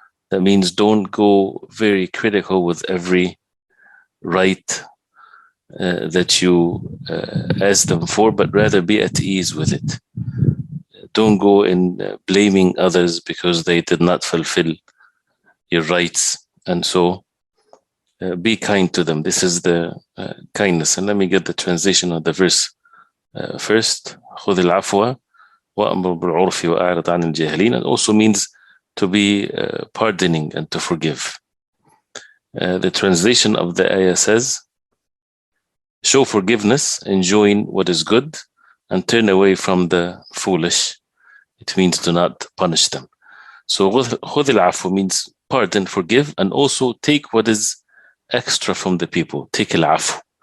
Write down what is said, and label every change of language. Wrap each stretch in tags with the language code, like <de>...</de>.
<en>That means don't go very critical with every right that you ask them for, but rather be at ease with it. Don't go in blaming others because they did not fulfill your rights, and so be kind to them. This is the kindness. And let me get the translation of the verse first.</en> <ar>خذ العفو وأمر بالعرف وأعرض عن الجاهلين.</ar> <en>It also means to be pardoning and to forgive. The translation of the ayah says, show forgiveness, enjoin what is good, and turn away from the foolish. It means do not punish them. So</en> <ar>خذ العفو</ar> <en>means pardon, forgive, and also take what is extra from the people. Take al-afu.</en>